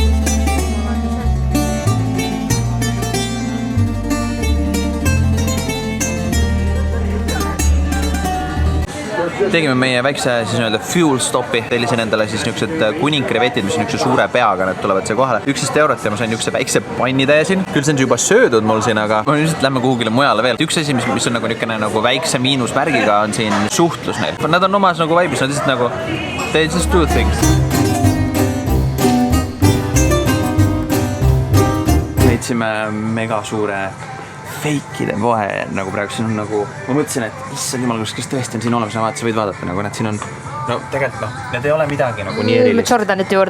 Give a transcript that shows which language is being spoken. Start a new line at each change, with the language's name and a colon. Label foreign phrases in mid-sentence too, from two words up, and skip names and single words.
Estonian: Tegime meie väikse
English: fuel stopi.
Estonian: Tellisin endale siis niisugused kuningkrevetid, mis on niisuguse suure peaga, need tulevad see kohale. 11 € ja ma sain niisuguse väikse pannitäie siin. Küll see on juba söödud mul siin, aga ma lihtsalt lähme kuhugile mujale veel. Üks asi, mis on nagu väikse miinusmärgiga, on siin suhtlus neil. Nad on omas nagu vaibis, nad lihtsalt nagu
English: they just do things.
Estonian: Leidsime mega suure feikide poe nagu praegu siin on nagu, ma mõtlesin, et issand jumal, kas tõesti on siin olemas, no vaata, sa võid vaadata nagu, need siin on, no tegelikult noh, need ei ole midagi nagu nii erilist. Jordanite juurde.